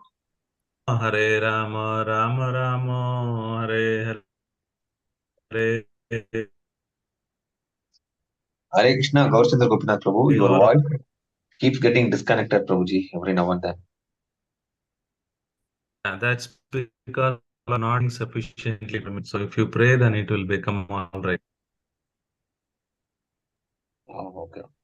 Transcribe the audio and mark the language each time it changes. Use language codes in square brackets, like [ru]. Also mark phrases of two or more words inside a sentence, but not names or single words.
[hi] हरे राम राम राम हरे हरे. [en] Hare Krishna, Gaurachandra Gopinath Prabhu, your Your voice keeps getting disconnected, Prabhuji, every now and then. that's because we're not sufficiently permitted. So if you pray, then it will become all right. Oh, okay.